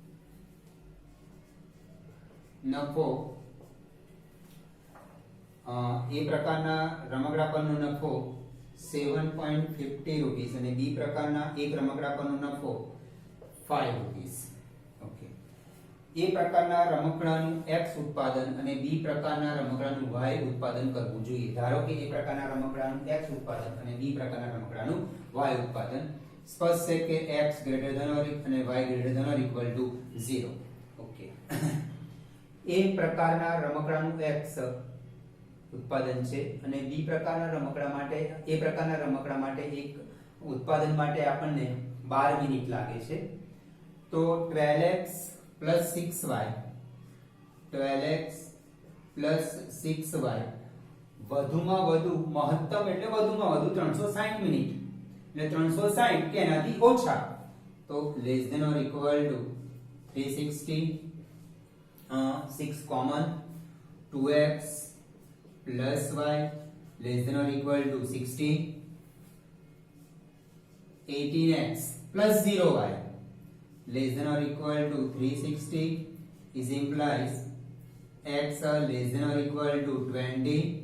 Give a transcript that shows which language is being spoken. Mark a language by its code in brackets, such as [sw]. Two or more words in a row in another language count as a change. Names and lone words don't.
[gu] નફો એ પ્રકારના રમકડા પરનો નફો 7.50 રૂપીસ અને બી પ્રકારના એક રમકડા પરનો નફો 5 રૂપીસ. ઓકે. એ પ્રકારના રમકડાનું X ઉત્પાદન અને બી પ્રકારના રમકડાનું Y ઉત્પાદન કરવું જોઈએ. ધારો કે એ પ્રકારના રમકડાનું X ઉત્પાદન અને બી પ્રકારના રમકડાનું Y ઉત્પાદન સ્પષ્ટ છે કે [en] X greater than or [gu] અને [en] Y greater than or equal to 0. [gu] ઓકે. એ પ્રકારના રમકડાનું X ઉત્પાદન છે અને બી પ્રકારના રમકડા માટે એ પ્રકારના રમકડા માટે એક ઉત્પાદન માટે આપણને 12 મિનિટ લાગે છે. તો [en] 12x plus 6y, 12x plus 6y [gu] વધુમાં વધુ મહત્તમ એટલે વધુમાં વધુ 360 મિનિટ એટલે 360 કે એનાથી ઓછા, તો [en] less than or equal to 360, 6 common, 2x plus y less than or equal to 16, 18x plus 0y less than or equal to 360 is implies x less than or equal to 20,